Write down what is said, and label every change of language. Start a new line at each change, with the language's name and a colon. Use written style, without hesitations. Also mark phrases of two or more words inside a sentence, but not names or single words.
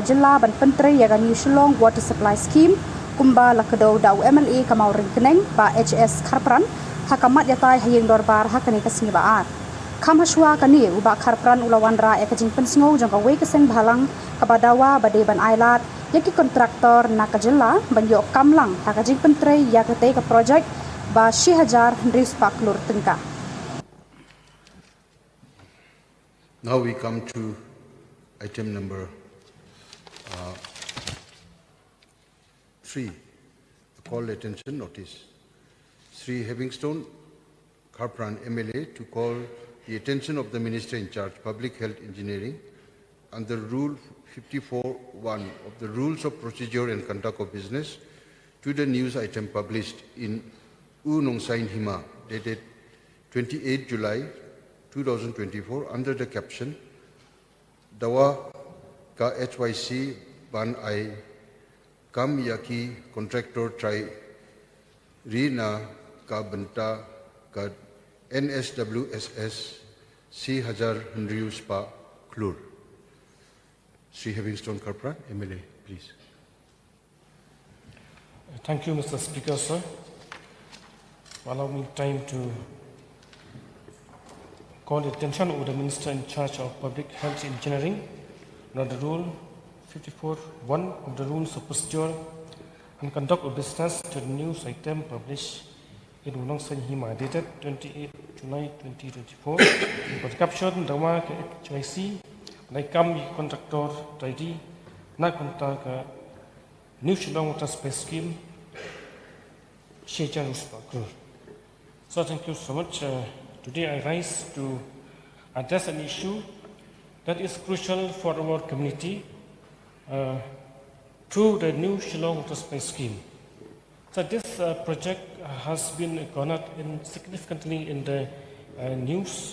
Khasi: Jylla ban pyntrei yaga New Shillong Water Supply Scheme kumba la kdew daw MLA ka Mawryngkneng ba HS kharpran hakamat iatai Ïing dorbar hakani ka sngi Baar Kham shwa kane uba kharpran ula wanrah ka jingpynsngew jong ka wei keseng bhalang ka badawa bade ban ailad yaki kontraktor naka Jylla ban yo kamlang haka Jingpyntrei yaga te ka project ba 6,000 paklur tengka.
English: Now we come to item number 3, the call attention notice. Sri Havingstone Kharpran MLA to call the attention of the Minister in charge, Public Health Engineering, under Rule 54(1) of the Rules of Procedure and Conduct of Business to the news item published in Nongsain Hima, dated 28 July 2024 under the caption
Khasi: Dawa ka HYC ban ai kam yaki kontraktor trai rina ka benta ka NSWSS si hajar hundrius pa klur.
English: Sri Havingstone Kharpran, MLA, please. Thank you, Mr. Speaker, sir. Allow me time to call the attention of the Minister in charge of Public Health Engineering under Rule 54(1) of the Rules of Procedure and Conduct of Business to the news item published in Nongsain Hima, dated 28 July 2024. With the caption,
Khasi: Dawa ke HYC, Naikam kontraktor tadi, na kontak New Shillong Water Supply Scheme, Shejan Uspakur.
English: So thank you so much. Today I rise to address an issue that is crucial for our community through the New Shillong Water Supply Scheme. So this project has been garnered significantly in the news.